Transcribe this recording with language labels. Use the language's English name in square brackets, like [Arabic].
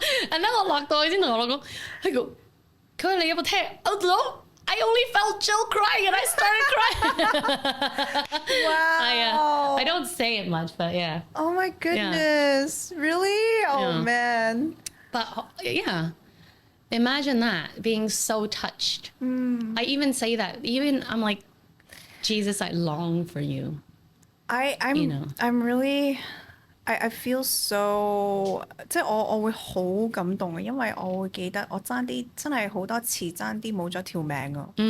[English] and then [Cantonese] 我落到去先同我老公佢話你有冇聽？ [English] 我no I only felt Jill crying and I started crying. Wow. I don't say it much, but yeah. Oh my goodness. Yeah. Really? Oh man. But yeah. Imagine that, being so touched. I even say that. Even I'm like, Jesus, I long for you. I'm really I feel so [Cantonese] 即係我會好感動嘅，因為我會記得我爭啲真係好多次爭啲冇咗條命啊！